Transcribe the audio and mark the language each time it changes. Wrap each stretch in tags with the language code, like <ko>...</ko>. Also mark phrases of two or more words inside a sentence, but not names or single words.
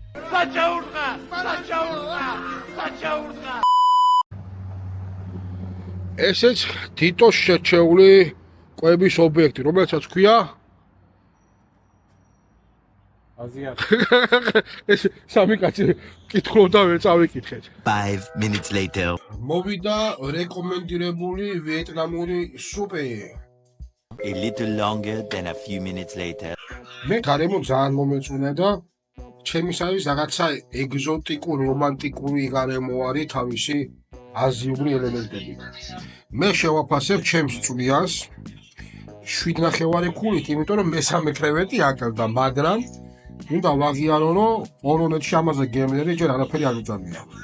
<ka>საჩაურყა. ესეც დიტოს შეჩეული კვების ობიექტი, რომელსაც ქვია აზია. ეს სამი კაცი კითხულობდა ვერ წავიკითხეთ.</ka> <en>5 minutes later.</en> <ka>მოვიდა რეკომენდირებული ვიეტნამური სუპი.</ka> <en>A little longer than a few minutes later.</en> <ka>მე გარემო ძალიან მომეწონა და ჩემისათვის რაღაცა ეგზოტიკური, რომანტიკური გარემო არის თავისი აზიური ელემენტები. მე შევაფასებ ჩემს წვიას 7.5 ქულით, იმიტომ რომ მესამე კრევეტი აკლდა, მაგრამ უნდა ვაღიარო, რომ პოლონეთში ამაზე გემრიელი ჯერ არაფერი არ უწამია.</ka>